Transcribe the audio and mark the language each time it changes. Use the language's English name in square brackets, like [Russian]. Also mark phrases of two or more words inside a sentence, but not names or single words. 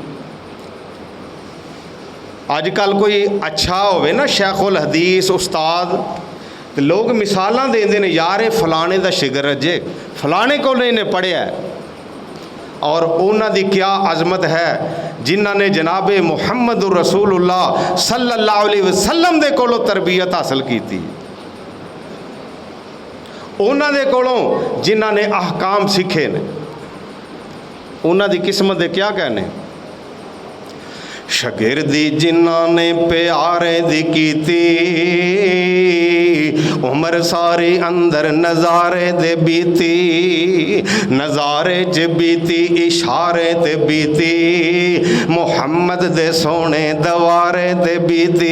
[Punjabi] اج کل کوئی اچھا ہووے نا شیخ الحدیث استاد، تو لوگ مثالاں دیندے نے، یار یہ فلانے دا شاگرد جے، فلانے کو انہیں پڑھیا ہے. اور انہاں دی کیا عظمت ہے جنہاں نے جناب محمد رسول اللہ [Arabic] صلى الله عليه وسلم [Punjabi] دے کولوں تربیت حاصل کی تھی، انہاں دے کولوں جنہاں نے احکام سیکھے نے، انہاں دی قسمت دے کیا کہنے. شاگردی جنہاں نے پیارے دی کیتی، عمر ساری اندر نظارے دے بیتی، نظارے چ بیتی اشارے تے بیتی، محمد دے سوہنے دوارے تے بیتی.